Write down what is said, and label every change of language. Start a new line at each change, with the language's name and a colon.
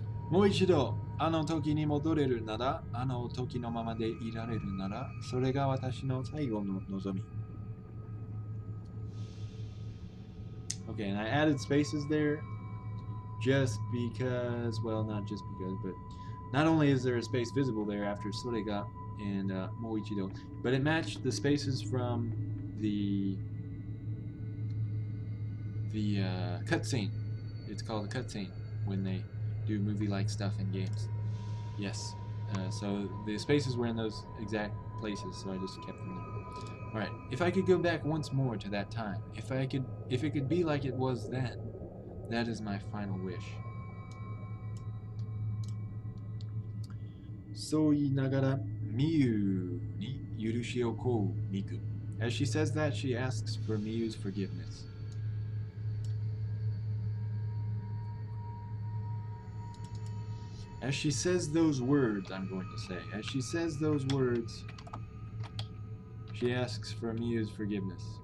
Japanese: もう一度あの時に戻れるなら、あの時のままでいられるなら、それが私の最後の望み。
English: Okay, and I added spaces there just because, well, not just because, but not only is there a space visible there after Sorega and Moichido, but it matched the spaces from the cutscene. It's called a cutscene when they do movie-like stuff in games. Yes. So the spaces were in those exact places, so I just kept them there. All right. If I could go back once more to that time, if it could be like it was then, that is my final wish.
Japanese: そう言いながら、Miyuに許しを請うミク。
English: As she says that, she asks for Miyu's forgiveness. As she says those words, I'm going to say, as she says those words, she asks for Miyu's forgiveness.